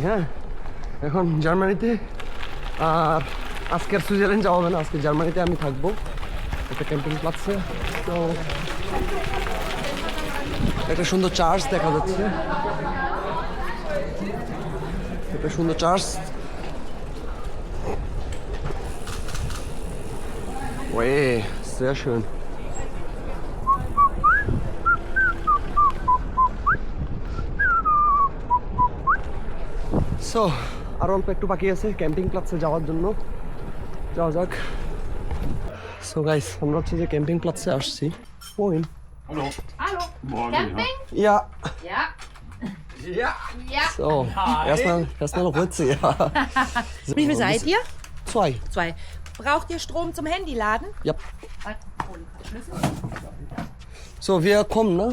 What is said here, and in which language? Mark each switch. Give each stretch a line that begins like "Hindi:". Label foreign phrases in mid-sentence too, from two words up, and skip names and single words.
Bangla: হ্যাঁ এখন জার্মানিতে আর আজকে আর সুইজারল্যান্ড যাওয়া হবে না, আজকে জার্মানিতে আমি থাকবো একটা
German: Camping Platz.
Bangla: তো একটা সুন্দর চার্চ দেখা যাচ্ছে, একটা সুন্দর চার্চ।
German: ওয়ে sehr schön.
Bangla: সো আর অল্প একটু বাকি আছে
German: Camping Platz
Bangla: যাওয়ার জন্য, যাওয়া যাক। সো গাইস আমরা হচ্ছে যে
German: Camping Platz
Bangla: আসছি।
German: Moin. Hallo. Hallo. Morgen. Camping? Ja. Ja. Ja. Ja. So, erstmal noch Ritze, ja. Wie viel seid ihr? 2. 2. Braucht ihr Strom zum Handyladen? Ja. So, wir kommen, ne?